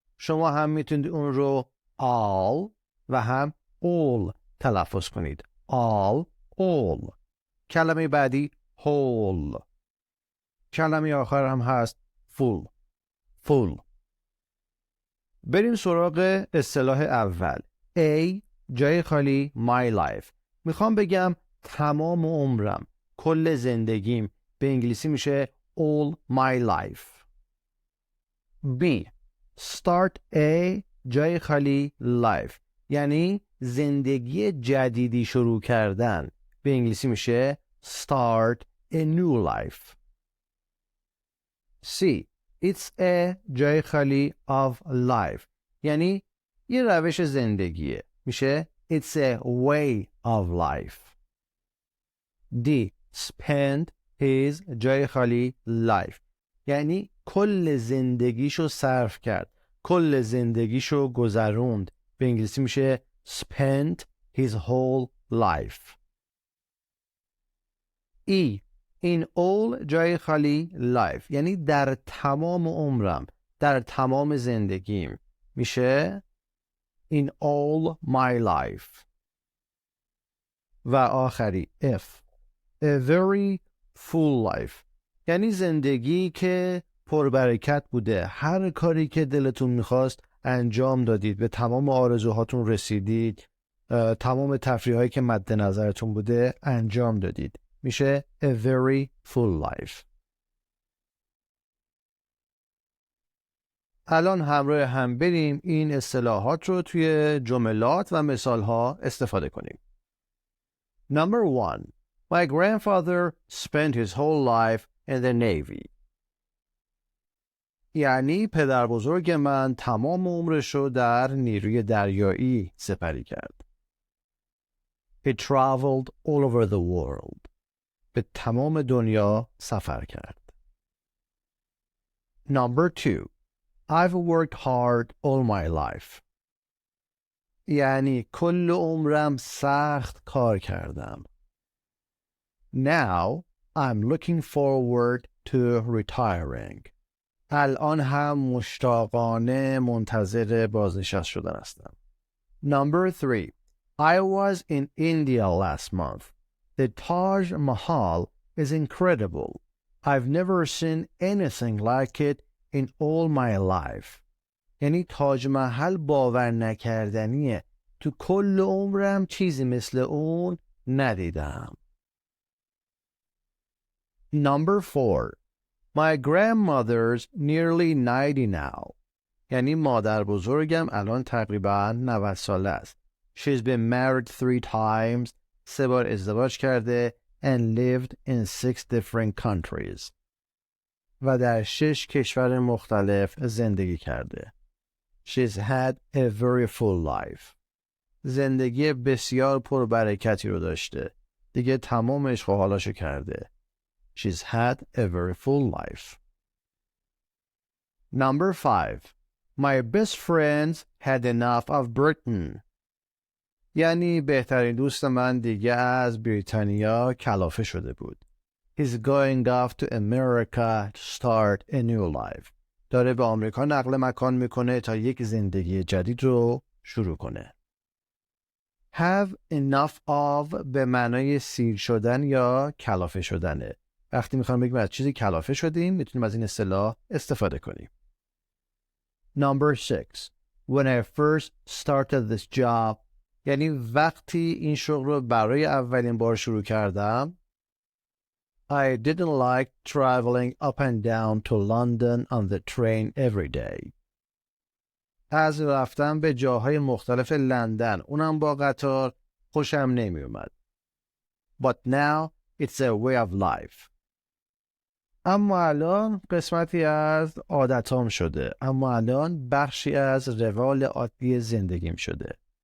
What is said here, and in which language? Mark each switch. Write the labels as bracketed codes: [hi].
[fa] شما هم میتونید اون رو all و هم all تلفظ کنید. [en] all. [fa] کلمه بعدی whole. کلمه آخر هم هست full. بریم سراغ اصطلاح اول. [en] A [fa] جای خالی [en] my life. [fa] میخوام بگم تمام عمرم، کل زندگیم. به انگلیسی میشه [en] all my life. B start a [fa] جای خالی [en] life، [fa] یعنی زندگی جدیدی شروع کردن. به انگلیسی میشه [en] start a new life. C it's a [fa] جای خالی [en] of life، [fa] یعنی یه روش زندگیه. میشه [en] it's a way of life. D spend his [fa] جای خالی [en] life، [fa] یعنی کل زندگیشو صرف کرد، کل زندگیشو گذروند. به انگلیسی میشه [en] spent his whole life. E in all [fa] جای خالی [en] life، [fa] یعنی در تمام عمرم، در تمام زندگیم. میشه [en] in all my life. [fa] و آخری [en] F a very full life، [fa] یعنی زندگی که پربرکت بوده، هر کاری که دلتون میخواست انجام دادید، به تمام آرزوهاتون رسیدید، تمام تفریحایی که مد نظرتون بوده انجام دادید. [en] میشه a very full life. [fa] الان همراه هم بریم این اصطلاحات رو توی جملات و مثالها استفاده کنیم. [en] Number 1. My grandfather spent his whole life in the Navy. [fa] یعنی پدر بزرگ من تمام عمرش رو در نیروی دریایی سپری کرد. [en] He traveled all over the world. [fa] به تمام دنیا سفر کرد. [en] Number 2. I've worked hard all my life. [fa] یعنی کل عمرم سخت کار کردم. [en] Now I'm looking forward to retiring. [fa] الان هم مشتاقانه منتظر بازنشست شدن هستم. [en] Number 3. I was in India last month. The Taj Mahal is incredible. I've never seen anything like it in all my life. [fa] یعنی تاج محل باور نکردنیه. تو کل عمرم چیزی مثل اون ندیدم. [en] Number 4. My grandmother's nearly 90 now. [fa] یعنی مادر بزرگم الان تقریبا 90 ساله است. [en] She's been married 3 times. [fa] 3 بار ازدواج کرده [en] and lived in 6 different countries. [fa] و در 6 کشور مختلف زندگی کرده. [en] She's had a very full life. [fa] زندگی بسیار پربرکتی رو dاشته. دیگه تمام عشق و حالاشو کرده. [en] She's had a very full life. Number 5. My best friends had enough of Britain. [fa] یعنی بهترین دوست من دیگه از بریتانیا کلافه شده بود. [en] He's going off to America to start a new life. [fa] داره به آمریکا نقل مکان میکنه تا یک زندگی جدید رو شروع کنه. [en] Have enough of [fa] به معنای سیر شدن یا کلافه شدنه. وقتی میخوام بگیم از چیزی کلافه شدیم میتونیم از این اصطلاح استفاده کنیم. [en] Number 6. When I first started this job، [fa] یعنی وقتی این شغل رو برای اولین بار شروع کردم. [en] I didn't like traveling up and down to London on the train every day. [fa] از رفتن به جاهای مختلف لندن اونم با قطار خوشم نمی اومد. [en] But now it's a way of life. [fa] اما الان قسمتی از عادتام شده. اما الان بخشی از روال عادی زندگیم شده.